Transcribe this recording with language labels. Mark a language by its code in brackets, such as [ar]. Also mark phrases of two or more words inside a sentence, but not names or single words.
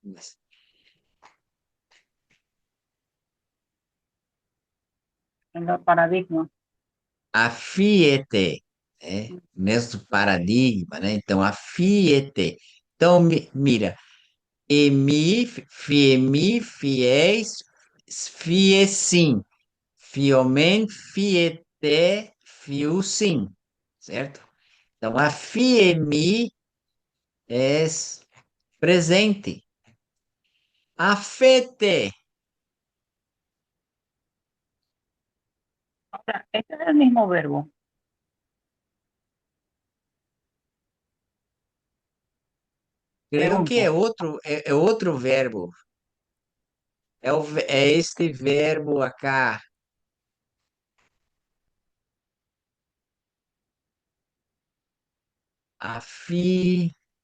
[es] En los paradigmas. [pt] a Fiat, né? Mesmo paradigma, né? Então, a Fiat. Então, mira, emi, fiemi, fiéis, fiecim, fiomen, fiete, fiusim, certo? Então, a fiemi é presente. Afete, [es] O sea, este es el mismo verbo. [pt] creio que [es] Pregunto. [pt] é outro verbo. É este verbo acá. Afi.